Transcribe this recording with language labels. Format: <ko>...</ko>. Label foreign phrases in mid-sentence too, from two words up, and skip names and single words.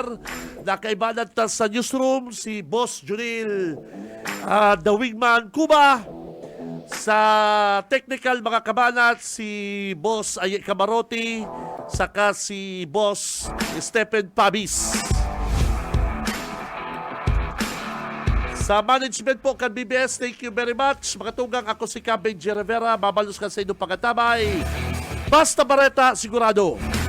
<bik>Nakaibanan ta sa newsroom si Boss Junil The Wingman Cuba. Sa technical mga kabanat, si Boss Aye Camaroti, saka si Boss Stephen Pabis. Sa management po kan BBS,</bik> <en>thank you very much.</en> <bik>Mga tugang, ako si Benji Rivera, babalos ka sa inyong pagkatabay. Basta Bareta, sigurado.</bik>